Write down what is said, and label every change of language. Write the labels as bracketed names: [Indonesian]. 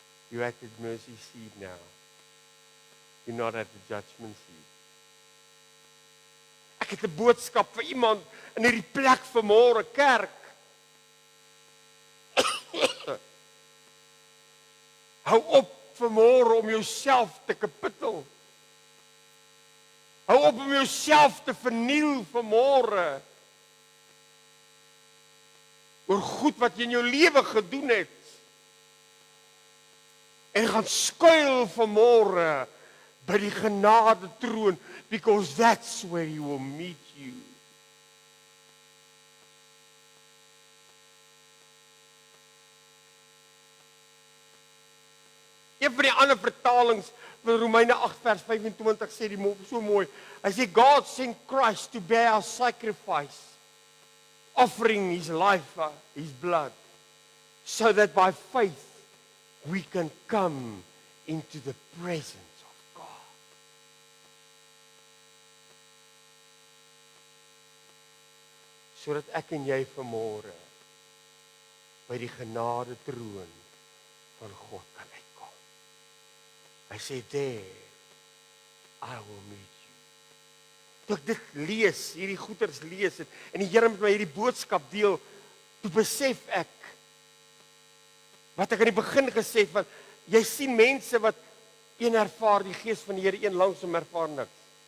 [English] You at the mercy seat now. You're not at the judgment seat. [Afrikaans] Ek het 'n boodskap vir iemand in hierdie plek vanmôre, kerk. Hou op vanmôre om jouself te kapittel. Hou op om jouself te verniel vanmôre. Oor goed wat jy in jou lewe gedoen het. En gaan skuil vanmôre by die genade troon, [English] because that's where he will meet you. [Afrikaans] Een van die ander vertalings van Romeine 8 vers 25 sê die so mooi. Hy sê [English] God sent Christ to bear our sacrifice, offering his life, his blood, so that by faith we can come into the presence of God. [Afrikaans] Sodat ek en jy vanmôre by die genade troon van God kan uitkom. [English] I say there, I will meet you. [Afrikaans] Toe ek dit lees, hierdie goeters lees en die Here met my hierdie boodskap deel, toe besef ek wat ek aan die begin gesê het, van jy sien mense wat een ervaar die gees van die Here, een langsom ervaar niks.